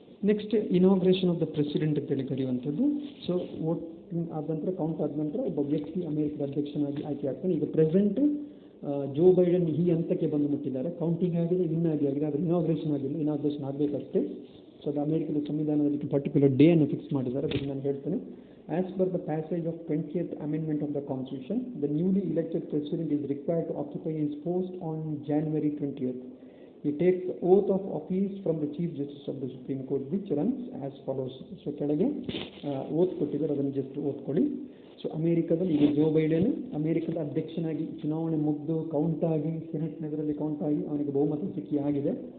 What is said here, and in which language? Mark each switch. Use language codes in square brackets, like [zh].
[en] next inauguration of the president [kn] ಅಂತೇಳಿ ಕರೆಯುವಂಥದ್ದು. So vote ಆದ ನಂತರ ಕೌಂಟ್ ಆದ ನಂತರ ಒಬ್ಬ ವ್ಯಕ್ತಿ ಅಮೆರಿಕದ ಅಧ್ಯಕ್ಷನಾಗಿ ಆಯ್ಕೆ ಆಗ್ತಾನೆ. ಈಗ ಪ್ರೆಸೆಂಟ್ ಜೋ ಬೈಡನ್ ಈ ಹಂತಕ್ಕೆ ಬಂದು ಮುಟ್ಟಿದ್ದಾರೆ. ಕೌಂಟಿಂಗ್ ಆಗಿದೆ, ವಿನ್ ಆಗಿದೆ, ಆದರೆ ಇನಾಗ್ರೇಷನ್ ಆಗಿಲ್ಲ. ಇನಾಗ್ರೇಷನ್ ಆಗಬೇಕಷ್ಟೇ. ಸೊ ಅದು ಅಮೆರಿಕದ ಸಂವಿಧಾನದಲ್ಲಿ ಪರ್ಟಿಕ್ಯುಲರ್ ಡೇ ಅನ್ನು ಫಿಕ್ಸ್ ಮಾಡಿದ್ದಾರೆ. ಅದನ್ನು ನಾನು ಹೇಳ್ತೇನೆ. [en] As per the passage of 20th Amendment of the Constitution, the newly elected president is required to occupy his post on January 20th. He takes the oath of office from the Chief Justice of the Supreme Court, which runs as follows. [kn] So ಕೆಳಗೆ ಓತ್ ಕೊಟ್ಟಿದ್ದಾರೆ, ಅದನ್ನು just ಓದ್ಕೊಳ್ಳಿ. So ಅಮೆರಿಕದಲ್ಲಿ ಈಗ Joe Biden ಅಮೆರಿಕದ ಅಧ್ಯಕ್ಷನಾಗಿ ಚುನಾವಣೆ ಮುಗಿದು ಕೌಂಟ್ ಆಗಿ ಸೆನೆಟ್ ನಗರದಲ್ಲಿ ಕೌಂಟ್ ಆಗಿ ಅವನಿಗೆ ಬಹುಮತ ಸಿಕ್ಕಿ ಆಗಿದೆ.